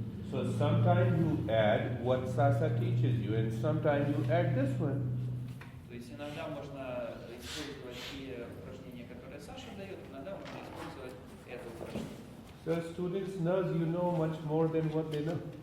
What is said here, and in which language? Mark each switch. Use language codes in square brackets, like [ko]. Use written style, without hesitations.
[en] So sometimes you add what Sasa teaches you and sometimes you add this one. [ru] То есть иногда можно использовать те упражнения, которые Саша дает, иногда можно использовать это упражнение. [en] So students knows you know much more than what they know.